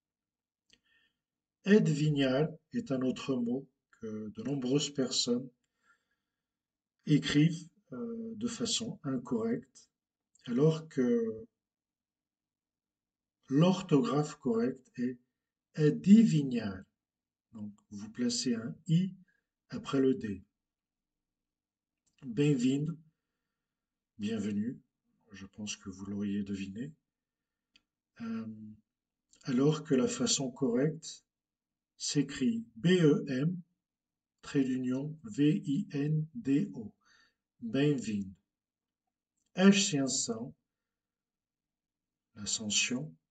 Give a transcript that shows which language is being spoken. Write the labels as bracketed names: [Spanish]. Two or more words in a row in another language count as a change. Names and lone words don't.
[French] Aide vignal est un autre mot que de nombreuses personnes écrivent de façon incorrecte, alors que l'orthographe correcte est adivinhar. Donc, vous placez un I après le D. Bem-vindo, bienvenue, je pense que vous l'auriez deviné. Euh, alors que la façon correcte s'écrit B-E-M, trait d'union, V-I-N-D-O. [Portuguese] Bem-vindo. Ascensão, [French] l'ascension.